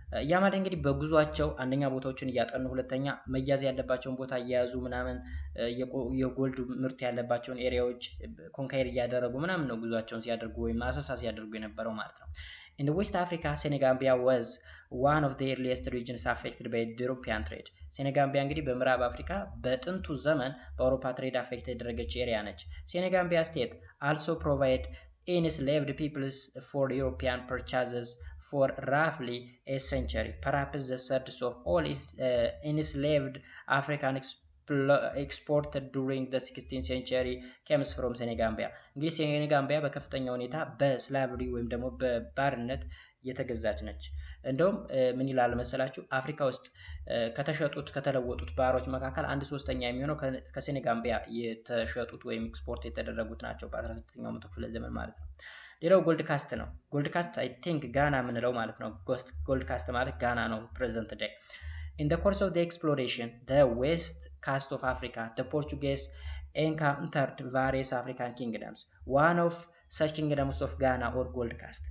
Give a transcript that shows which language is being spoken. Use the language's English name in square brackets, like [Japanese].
[Amharic] ያ ማለት እንግዲህ በጉዟቸው አንደኛ ቦታዎችን እያጠኑ፣ ሁለተኛ መያዝ ያለባቸውን ቦታ እያያዙ ምናምን የጎልድ ምርት ያለባቸውን ኤሪያዎች ኮንካይር እያደረጉ ምናምን ነው ጉዟቸውን ሲያደርጉ ወይም አሰሳ ሲያደርጉ የነበረው ማለት ነው። [English] In the West Africa, Senegambia was one of the earliest regions affected by European trade. [Amharic] ሴኔጋምቢያ እንግዲህ በምዕራብ አፍሪካ በጥንቱ ዘመን በአውሮፓ ትሬድ አፌክት የተደረገች ኤሪያ ነች። ሴኔጋምቢያ ስቴት [English] also provide enslaved peoples for European purchases for roughly a century. Perhaps the third of all enslaved African exported during the 16th century comes from Senegambia. [Amharic] እንግዲህ ሴኔጋምቢያ በከፍተኛ ሁኔታ በስላቭሪ ወይም ደግሞ በባርነት የተገዛች ነች። እንደውም ምን ይላል መሰላችሁ? አፍሪካ ውስጥ ከተሸጡት ከተለወጡት ባሮች መካከል 1/3 የሚሆነው ከሴኔጋምቢያ የተሸጡት ወይም ኤክስፖርት የተደረጉት ናቸው በ19ኛው መቶ ክፍለ ዘመን ማለት ነው። ሌላው ጎልድ ካስት ነው። ጎልድ ካስት [English] አይ ቲንክ [Amharic] ጋና ምንለው ማለት ነው። ጎልድ ካስት ማለት ጋና ነው ፕሬዘንት ዴይ። [English] In the course of the exploration, the west coast of Africa, the Portuguese encountered various African kingdoms. One of such kingdoms of Ghana or Gold Coast.